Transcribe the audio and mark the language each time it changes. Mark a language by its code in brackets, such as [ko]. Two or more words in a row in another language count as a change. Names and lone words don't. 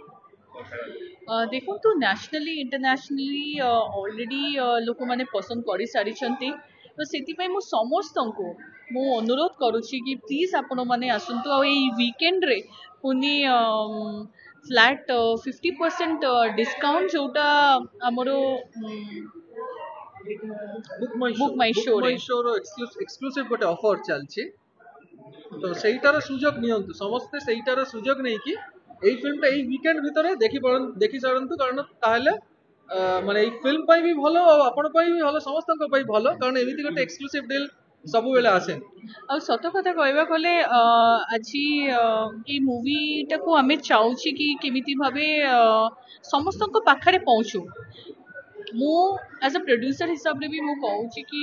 [or] ଦେଖନ୍ତୁ [en] nationally internationally already [or] ଲୋକମାନେ ପସନ୍ଦ କରିସାରିଛନ୍ତି ତ ସେଥିପାଇଁ ମୁଁ ସମସ୍ତଙ୍କୁ ମୁଁ ଅନୁରୋଧ କରୁଛି କି ପ୍ଲିଜ୍ ଆପଣମାନେ ଆସନ୍ତୁ ଆଉ ଏଇ ୱିକେଣ୍ଡରେ ପୁଣି [en] flat 50% discount [or] ଯୋଉଟା ଆମର ବୁକ୍ ମାଇ ଶୋରେ ଏକ୍ସକ୍ଲୁସିଭ ଗୋଟେ ଅଫର ଚାଲିଛି ତ ସେଇଟାର ସୁଯୋଗ ନିଅନ୍ତୁ ସମସ୍ତେ ସେଇଟାର ସୁଯୋଗ ନେଇକି ଏଇ ଫିଲ୍ମଟା ଏଇ ୱିକେଣ୍ଡ ଭିତରେ ଦେଖି ସାରନ୍ତୁ କାରଣ ତାହେଲେ ମାନେ ଏଇ ଫିଲ୍ମ ପାଇଁ ବି ଭଲ ଆଉ ଆପଣ ପାଇଁ ବି ଭଲ ସମସ୍ତଙ୍କ ପାଇଁ ଭଲ କାରଣ ଏମିତି ଗୋଟେ [en] exclusive deal [or] ସବୁବେଳେ ଆସେନି। ଆଉ ସତ କଥା କହିବାକୁ ଗଲେ ଆଜି ଏଇ ମୁଭିଟାକୁ ଆମେ ଚାହୁଁଛି କି କେମିତି ଭାବେ ସମସ୍ତଙ୍କ ପାଖରେ ପହଞ୍ଚୁ ମୁଁ [en] as a producer [or] ହିସାବରେ ବି ମୁଁ କହୁଛି କି